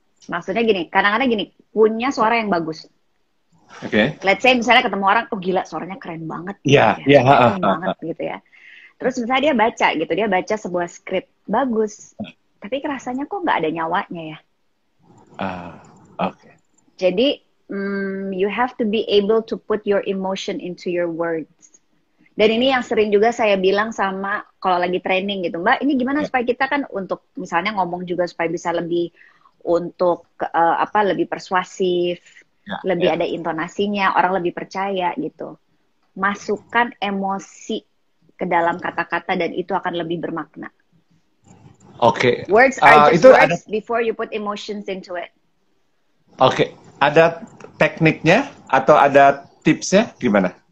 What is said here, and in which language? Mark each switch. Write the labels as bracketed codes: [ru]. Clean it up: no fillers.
[id] Maksudnya gini, kadang-kadang gini, punya suara yang bagus. Oke. [en] Let's say [id] misalnya ketemu orang, oh gila suaranya keren banget. Iya. Keren banget gitu ya. Terus misalnya dia baca gitu, dia baca sebuah skrip, bagus. Tapi rasanya kok nggak ada nyawanya ya. Oke. [en] Jadi, you have to be able to put your emotion into your words. [id] Dan ini yang sering juga saya bilang sama kalau lagi training gitu, Mbak, ini gimana supaya kita kan untuk misalnya ngomong juga supaya bisa lebih untuk lebih persuasif, lebih ada intonasinya, orang lebih percaya gitu. Masukkan emosi ke dalam kata-kata dan itu akan lebih bermakna. Oke. [en] Words are just words before you put emotions into it. [id] Oke. Ada tekniknya atau ada tipsnya gimana?